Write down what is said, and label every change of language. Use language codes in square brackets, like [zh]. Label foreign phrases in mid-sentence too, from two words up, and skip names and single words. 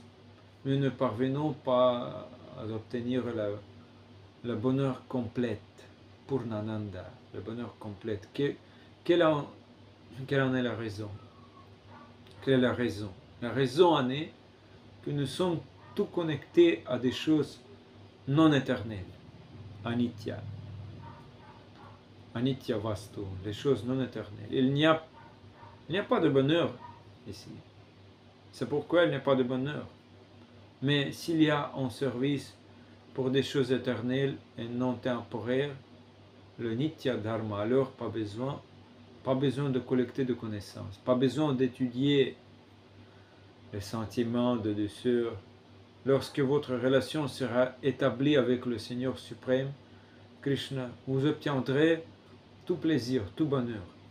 [fr] Nous ne parvenons pas à obtenir le bonheur complet, Purnananda, le bonheur complet. Quelle en est la raison? Quelle est la raison? La raison en est que nous sommes tout connectés à des choses non éternelles, anitya. [sa] अनित्य वस्तु, [fr] les choses non éternelles. Il n'y a pas de bonheur ici. C'est pourquoi il n'y a pas de bonheur. Mais s'il y a un service pour des choses éternelles et non temporaires, le [sa] नित्य धर्म, [fr] alors pas besoin de collecter de connaissances, pas besoin d'étudier les sentiments de douceur. Lorsque votre relation sera établie avec le Seigneur suprême, Krishna, vous obtiendrez tout plaisir, tout bonheur.